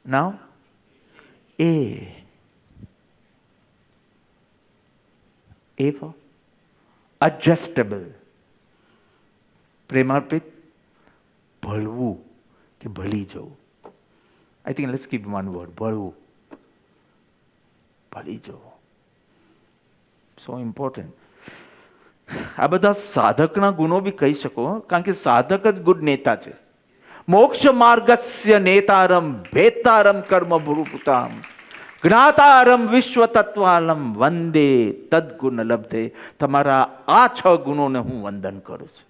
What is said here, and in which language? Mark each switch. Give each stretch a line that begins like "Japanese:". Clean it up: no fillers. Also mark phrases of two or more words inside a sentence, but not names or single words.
English: Now, A. A for adjustable.
Gujarati: પ્રેમાર્પિત, ભળવું કે ભળી જવું.
English: I think let's keep one word,
Gujarati: ભળવું, ભળી જવું.
English: So important.
Gujarati: આ બધા સાધકના ગુણો બી કહી શકો, કારણ કે સાધક જ ગુડ નેતા છે.
Sanskrit: મોક્ષ માર્ગસ્ય નેતારમ ભેતારમ કર્મ ભૂપુતામ જ્ઞાતારમ વિશ્વ તત્વાલમ વંદે તદગુણ લબ્ધે.
Gujarati: તમારા આ 6 ગુણોને હું વંદન કરું છું.